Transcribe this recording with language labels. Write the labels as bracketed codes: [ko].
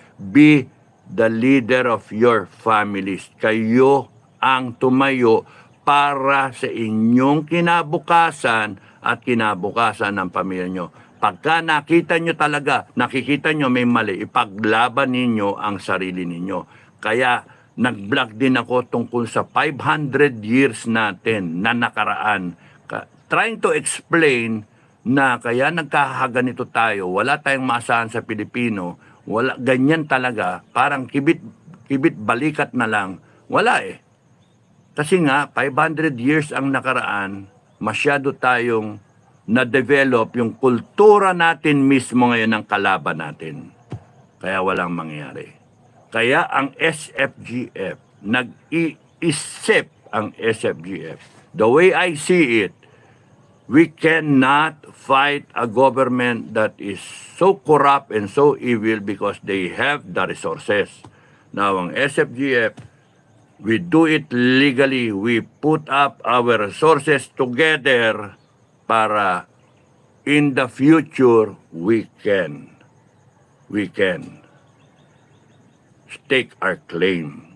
[en] Be the leader of your families. [tl] Kayo ang tumayo para sa inyong kinabukasan at kinabukasan ng pamilya nyo. Pagka nakita nyo talaga, nakikita nyo may mali, ipaglaban ninyo ang sarili ninyo. Kaya nag-vlog din ako tungkol sa 500 years natin na nakaraan. [en] Trying to explain [tl] na kaya nagkakaganito tayo, wala tayong maasahan sa Pilipino, wala, ganyan talaga, parang kibit balikat na lang. Wala Kasi nga, 500 years ang nakaraan, masyado tayong na-develop yung kultura natin mismo ngayon ng kalaban natin. Kaya walang mangyari. Kaya ang SFGF, nag-iisip ang SFGF. [en] The way I see it, we cannot fight a government that is so corrupt and so evil because they have the resources. Now, ang SFGF, we do it legally. We put up our resources together para in the future, we can stake our claim.